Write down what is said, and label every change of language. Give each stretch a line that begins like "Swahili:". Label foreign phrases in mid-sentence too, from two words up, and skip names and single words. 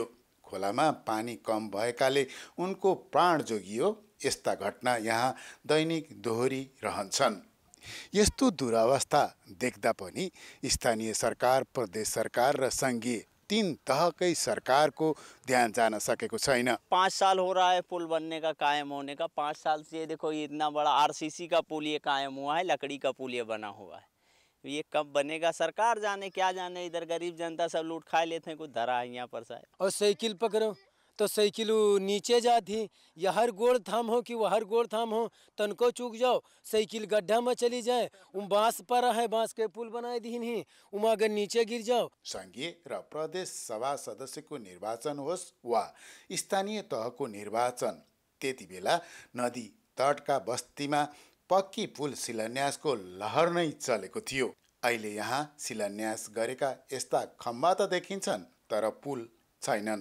Nepali: खोलामा पानी कम भएकाले उनको प्राण जोगियो। यस्ता घटना यहाँ दैनिक दोहोरी रहन्छन्। यस्तो दुरावस्था देख्दा पनि स्थानीय सरकार, प्रदेश सरकार र संघीय तीन तहकै सरकार को ध्यान जान सकेको छैन।
Hindi: 5 साल हो रहा है पुल बनने का, कायम होने का। 5 साल से देखो ये इतना बड़ा RCC का पुल ये कायम हुआ है, लकड़ी का पुल ये बना हुआ है। ये कब बनेगा सरकार जाने, क्या जाने। इधर गरीब जनता सब लूट खा लेते हैं, कुछ धरा है यहाँ पर साहब। और साइकिल पकड़ो तो साइकिल नीचे जाती, या हर गोड़ थाम हो कि वह हर गोड़ थाम हो, तनको चूक जाओ साइकिल गड्ढा में चली जाए। बांस पर है, बांस के पुल बनाए दी नहीं, अगर नीचे गिर जाओ।
Nepali: संघीय र प्रदेश सभा सदस्यको निर्वाचन होस् वा स्थानीय तहको निर्वाचन, त्यति बेला नदी तटका बस्तीमा पक्की पुल शिलान्यासको लहर नै चलेको थियो। अहिले यहाँ शिलान्यास गरेका यस्ता खम्बा त देखिन्छन्, तर पुल छैनन्।